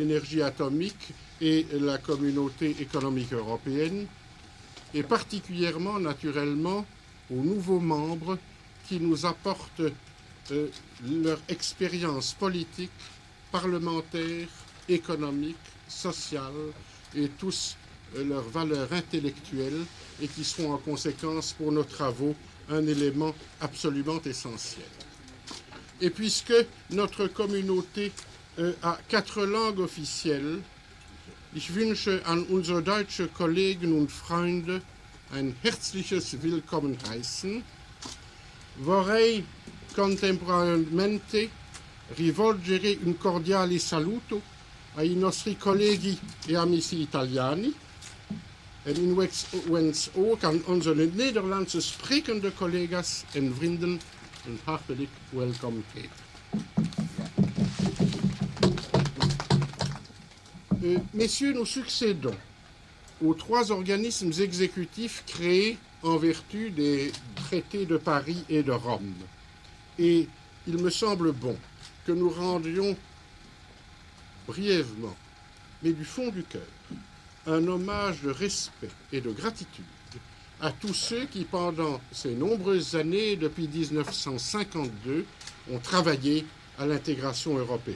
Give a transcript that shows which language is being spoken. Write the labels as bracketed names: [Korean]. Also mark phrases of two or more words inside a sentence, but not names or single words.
[French] l'énergie atomique et la communauté économique européenne, et particulièrement naturellement aux nouveaux membres qui nous apportent leur expérience politique, parlementaire, économique, sociale et tous leurs valeurs intellectuelles et qui seront en conséquence pour nos travaux un élément absolument essentiel. Et puisque notre communauté a 4 langues officielles, [German] ich wünsche an unsere deutsche Kollegen und Freunde ein herzliches Willkommen heißen. [Italian] Vorrei contemporaneamente rivolgere un cordiale saluto ai nostri colleghi e amici italiani [Dutch] en in wens ook aan onze Nederlandse sprekende collega's en vrienden een hartelijk welkom heten. [French] Messieurs, nous succédons aux 3 organismes exécutifs créés en vertu des traités de Paris et de Rome. Et il me semble bon que nous rendions brièvement, mais du fond du cœur, un hommage de respect et de gratitude à tous ceux qui, pendant ces nombreuses années, depuis 1952, ont travaillé à l'intégration européenne.